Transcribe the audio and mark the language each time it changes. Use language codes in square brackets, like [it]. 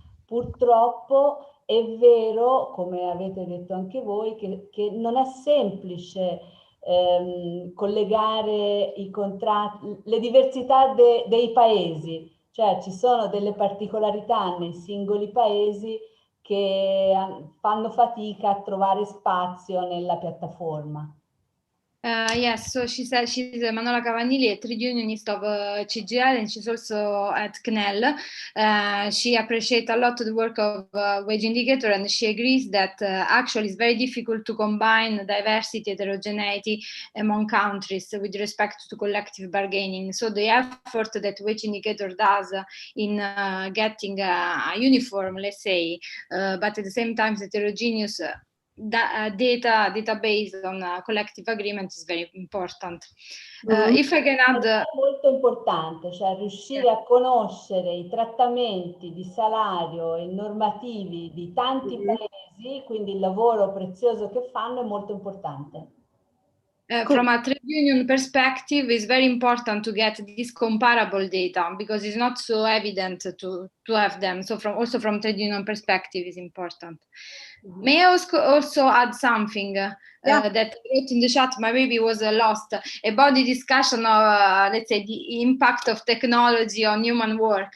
[it] Purtroppo è vero, come avete detto anche voi, che non è semplice collegare i contratti, le diversità dei paesi, cioè ci sono delle particolarità nei singoli paesi che fanno fatica a trovare spazio nella piattaforma. [en] Yes, so she said she's Manola Cavanilli, a trade unionist of CGL, and she's also at CNEL. She appreciates a lot the work of Wage Indicator, and she agrees that actually it's very difficult to combine diversity, heterogeneity among countries with respect to collective bargaining. So the effort that Wage Indicator does in getting a uniform, let's say, but at the same time heterogeneous database on collective agreement is very important. If I can add, [it] è molto importante, cioè riuscire a conoscere i trattamenti di salario e normativi di tanti paesi, quindi il lavoro prezioso che fanno è molto importante. [en] From a trade union perspective, it's very important to get this comparable data because it's not so evident to have them. So also from trade union perspective is important. May I also add something that I wrote in the chat, but maybe was lost, about the discussion of, let's say, the impact of technology on human work.